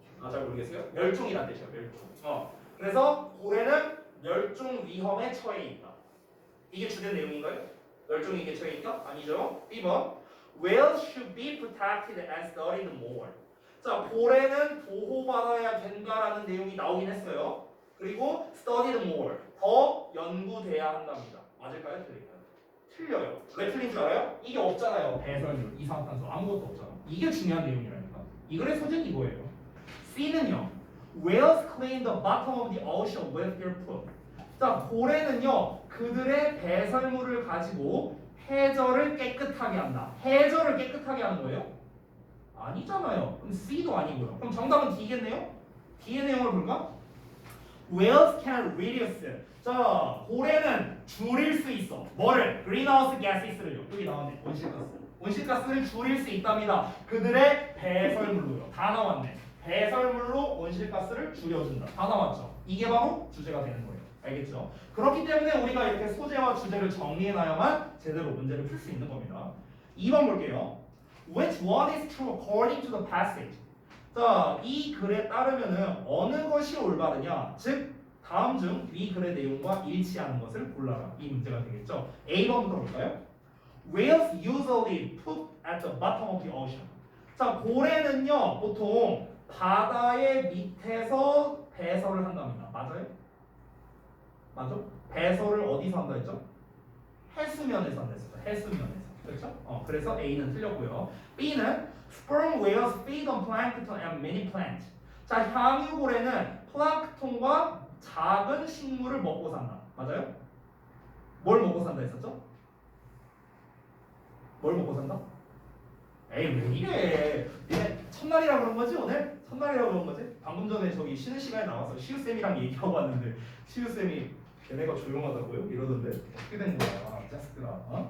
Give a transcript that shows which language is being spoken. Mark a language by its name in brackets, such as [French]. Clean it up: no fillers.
[Korean] 잘 모르겠어요? 멸종이란 뜻이야, 멸종. 그래서 고래는 멸종 위험에 처해 있다. 이게 주된 내용인가요? 멸종위기에 처해 있다? 아니죠. [English] B번 Whales should be protected and studied more. [Korean] 자, 고래는 보호받아야 된다라는 내용이 나오긴 했어요. [English] 그리고 studied more. [Korean] 더 연구돼야 한답니다. 맞을까요? 틀릴까요? 틀려요. 왜 틀린 줄 알아요? 이게 없잖아요. 배설물, 이산화탄소 아무것도 없잖아. 이게 중요한 내용이라니까. 이 글의 소재는 이거예요. C는요. [English] Whales clean the bottom of the ocean with their poop. [Korean] 자, 고래는요. 그들의 배설물을 가지고 해저를 깨끗하게 한다. 해저를 깨끗하게 하는 거예요? 아니잖아요. 그럼 C도 아니고요. 그럼 정답은 D겠네요? D의 내용을 볼까? [English] Whales can reduce. [Korean] 자, 고래는 줄일 수 있어. 뭐를? [English] Greenhouse gases를요. [Korean] 여기 나왔네. 온실가스. 온실가스를 줄일 수 있답니다. 그들의 배설물로요. 다 나왔네. 배설물로 온실가스를 줄여준다. 다 나왔죠. 이게 바로 주제가 되는 거예요. 알겠죠? 그렇기 때문에 우리가 이렇게 소재와 주제를 정리해놔야만 제대로 문제를 풀 수 있는 겁니다. 2번 볼게요. [English] Which one is true according to the passage? [Korean] 자, 이 글에 따르면은 어느 것이 올바르냐? 즉, 다음 중 위 글의 내용과 일치하는 것을 골라라. 이 문제가 되겠죠. A번부터 볼까요? [English] Whales usually poop at the bottom of the ocean. [Korean] 자, 고래는요 보통 바다의 밑에서 배설을 한답니다. 맞아요? 맞죠? 배설을 어디서 한다 했죠? 해수면에서 한다 했어요. 해수면에서. 그렇죠? 그래서 A는 틀렸고요. [English] B는 sperm whales feed on plankton and many plants. [Korean] 자, 향유고래는 플랑크톤과 작은 식물을 먹고 산다. 맞아요? 뭘 먹고 산다 했었죠? 뭘 먹고 산다? 에이, 왜 이래? 얘네 첫날이라 그런 거지 오늘? 첫날이라 그런 거지? 방금 전에 저기 쉬는 시간에 나와서 시우쌤이랑 얘기하고 왔는데 시우쌤이 걔네가 조용하다고요? 이러던데 어떻게 된 거야? 자식들아.